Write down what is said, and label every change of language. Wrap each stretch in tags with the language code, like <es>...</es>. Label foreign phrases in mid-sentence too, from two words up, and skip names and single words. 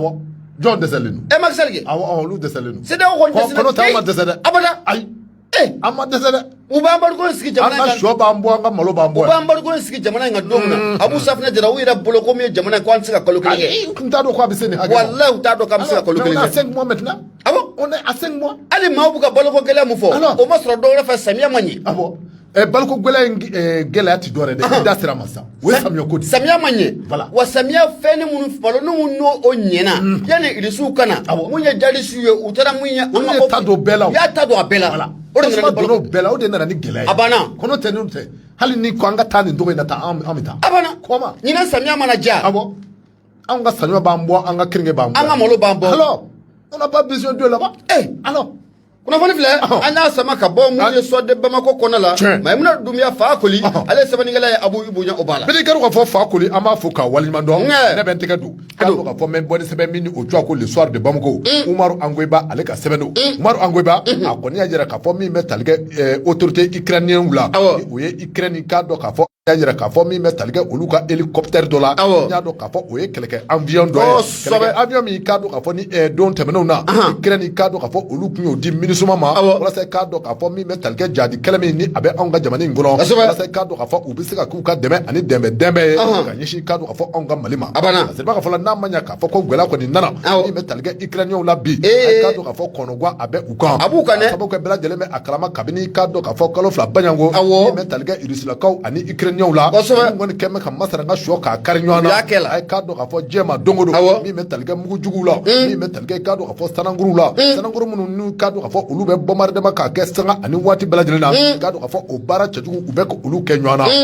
<bm>awɔ jɔn dɛsɛlen don Macky Sall kɛ awɔ olu dɛsɛlen don CEDEAO kɔni dɛsɛlen kɔnɔ tɛ an ma dɛsɛ dɛ abada ayi an ma dɛsɛ dɛ u b'an bariko sigi jamana in kan an ka sɔ b'an bɔ an ka malo b'an bɔ u b'an bariko sigi jamana in kan don min na Abu Safinɛ Jara u yɛrɛ bolo ko min ye jamana in ko an tɛ se ka kalo 1 kɛ n t'a dɔn k'a bɛ se nin hakɛ ma walahi u t'a dɔn k'a bɛ se ka kalo 1 kɛ</bm> <fr>on a 5 mois maintenant</fr> <bm>awɔ</bm> <fr>on est à 5 mois</fr> <bm>hali maaw bɛ ka baloko gɛlɛya mun fɔ o ma sɔrɔ dɔw wɛrɛ fɛ samiya ma ɲɛ awɔ baloko gɛlɛya in gɛlɛya tɛ dɔwɛrɛ dɛ i da sera ma sa o ye samiya ko de samiya ma ɲɛ wa samiya fɛn ni minnu malo ni minnu n'o ɲɛna yanni irisiw ka na mun ye jalisiw ye u taara mun ye olu ye ta don bɛɛ la u y'a ta don a bɛɛ la o de nana baloko bɛɛ la o de nana ni gɛlɛya ye a banna kɔnɔ tɛ n'o tɛ hali ni ko an ka taa nin cogo in na tan an bɛ taa a banna kɔma ɲinan samiya mana ja awɔ an ka saɲɔ b'an bɔ an ka keninge b'an bɔ an ka malo b'an bɔ</bm> <fr>alors on n'a pas besoin d'eux là-bas alors</fr> <bm>kunnafoni filɛ an y'a sama ka bɔ mun ye sɔden Bamakɔ kɔnɔ la Mayimuna Dunbiya Fakoli ale sɛbɛnnikɛla ye Abu Ibuɲa o b'a la bɛɛ kɛra k'a fɔ Fakoli an b'a fɔ k'a waleɲuman dɔn ne bɛ n tɛgɛ don k'a dɔn k'a fɔ n bɛ bɔ ni sɛbɛn min ni o cogoya ko le soir de Bamako Umaru Angoyiba ale ka sɛbɛn don Umaru Angoyiba a kɔni y'a jira k'a fɔ min bɛ tali kɛ</bm> <fr>autorité ukrainienne</fr> <bm>la o ye Ukraine k'a dɔn k'a fɔ y'a jira k'a fɔ min bɛ tali kɛ olu ka hélicoptère dɔ la n y'a dɔn k'a fɔ o ye kɛlɛkɛ avion dɔ ye kɛlɛkɛ avion min k'a dɔn k'a fɔ ni don tɛmɛnenw na Ukraine k'a dɔn k'a fɔ olu tun y'o di MINUSMA ma walasa k'a dɔn k'a fɔ min bɛ tali kɛ jadi kɛlɛ min ni a bɛ anw ka jamana in kɔnɔ walasa k'a dɔn k'a fɔ u bɛ se ka k'u ka dɛmɛ ani dɛmɛ ye ka ɲɛsin k'a dɔn k'a fɔ anw ka Mali ma</bm> <fr>c'est pas</fr> <bm>k'a fɔ n'a ma ɲɛ k'a fɔ ko gɛlɛya kɔni nana min bɛ tali kɛ Ukrainiens la bi k'a dɔn k'a fɔ kɔnɔguwa a bɛ u kan sababu kɛ bɛɛ lajɛlen bɛ a kalama kabini k'a dɔn k'a fɔ kalo 2 baɲanko min bɛ tali kɛ Rusilakaw ani Ukrainiens la kɔni kɛmɛ ka masara ka sɔ k'a kari ɲɔgɔn na a ye k'a dɔn k'a fɔ diɲɛ ma don o don min bɛ tali kɛ mugujuguw la min bɛ tali kɛ k'a dɔn k'a fɔ sananguruw la sananguru minnu n'u k'a dɔn k'a fɔ olu bɛ bombardement k'a kɛ sanga ani waati bɛɛ lajɛlen na k'a dɔn k'a fɔ o baara cɛjugu u bɛ olu kɛ ɲɔgɔn na</bm>